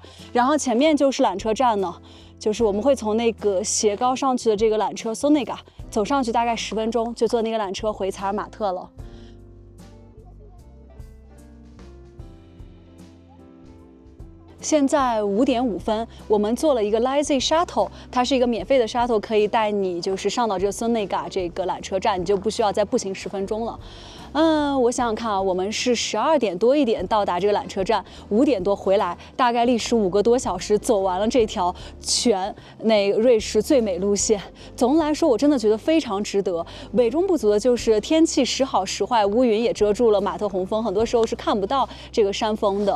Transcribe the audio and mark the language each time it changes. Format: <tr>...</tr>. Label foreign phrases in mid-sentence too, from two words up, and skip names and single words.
<zh>然後前面就是纜車站呢，就是我們會從那個斜高上去的這個纜車 Sonega 走上去，大概10分鐘就坐那個纜車回查爾馬特了。現在5點5分，我們坐了一個 Lisi Shuttle， 它是一個免費的 Shuttle， 可以帶你就是上到這個 Sonega 這個缆車站，你就不需要再步行10分鐘了。我想想看啊，我们是12 點多一點到達這個纜車站，5點多回來，大概歷時5個多小時走完了這條全瑞士最美路線。總的來說，我真的覺得非常值得。美中不足的就是天氣時好時壞，烏雲也遮住了馬特洪峰，很多時候是看不到這個山峰的。</zh>